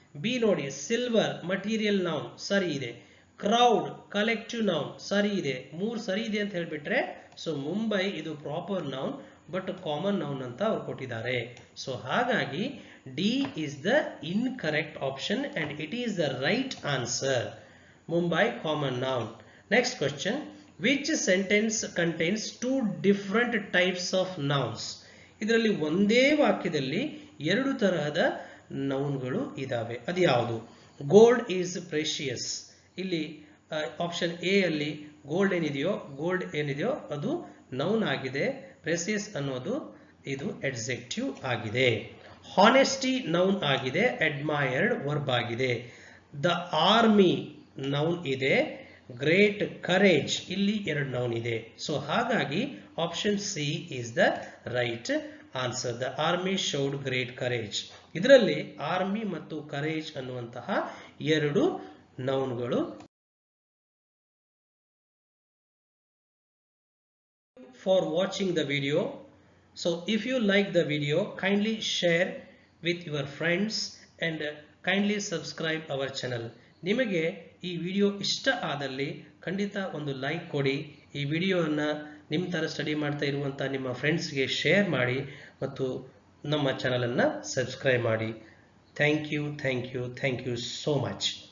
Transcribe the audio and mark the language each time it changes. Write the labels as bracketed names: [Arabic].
[Kannada] B ನೋಡಿ, silver material noun ಸರಿ ಇದೆ. ಕ್ರೌಡ್ ಕಲೆಕ್ಟಿವ್ ನೌನ್ ಸರಿ ಇದೆ. 3 ಸರಿ ಇದೆ ಅಂತ ಹೇಳ್ಬಿಟ್ರೆ ಸೊ ಮುಂಬೈ ಇದು proper noun but common noun ಅಂತ ಅವ್ರು ಕೊಟ್ಟಿದ್ದಾರೆ. [English] So ಹಾಗಾಗಿ D is the incorrect option and it is the right answer. Mumbai common noun. Next question, which sentence contains 2 different types of nouns? [Kannada] ಇದರಲ್ಲಿ ಒಂದೇ ವಾಕ್ಯದಲ್ಲಿ 2 ತರಹದ ನೌನ್ಗಳು ಇದಾವೆ. ಅದು ಯಾವುದು? [English] Gold is precious. [Kannada] ಇಲ್ಲಿ ಆಪ್ಷನ್ ಎ ಅಲ್ಲಿ ಗೋಲ್ಡ್ ಏನಿದೆಯೋ ಅದು ನೌನ್ ಆಗಿದೆ. ಪ್ರೆಷಿಯಸ್ ಅನ್ನೋದು ಇದು ಎಡ್ಜೆಕ್ಟಿವ್ ಆಗಿದೆ. ಹಾನೆಸ್ಟಿ ನೌನ್ ಆಗಿದೆ, ಅಡ್ಮೈರ್ಡ್ ವರ್ಬ್ ಆಗಿದೆ. ದ ಆರ್ಮಿ ನೌನ್ ಇದೆ, ಗ್ರೇಟ್ ಕರೇಜ್ ಇಲ್ಲಿ 2 ನೌನ್ ಇದೆ. [English] So ಹಾಗಾಗಿ option C is the right answer. The army showed great courage. [Kannada] ಇದರಲ್ಲಿ ಆರ್ಮಿ ಮತ್ತು ಕರೇಜ್ ಅನ್ನುವಂತಹ 2 ನೌನ್ಗಳು. [English] For watching the video. So if you like the video, kindly share with your friends and kindly subscribe our channel. [Kannada] ನಿಮಗೆ ಈ video ಇಷ್ಟ ಆದಲ್ಲಿ ಖಂಡಿತ ಒಂದು like ಕೊಡಿ. ಈ ವಿಡಿಯೋವನ್ನು ನಿಮ್ಮ ತರ ಸ್ಟಡಿ ಮಾಡ್ತಾ ಇರುವಂತ ನಿಮ್ಮ ಫ್ರೆಂಡ್ಸ್ಗೆ ಶೇರ್ ಮಾಡಿ ಮತ್ತು ನಮ್ಮ ಚಾನಲ್ ಅನ್ನು ಸಬ್ಸ್ಕ್ರೈಬ್ ಮಾಡಿ. [English] Thank you so much.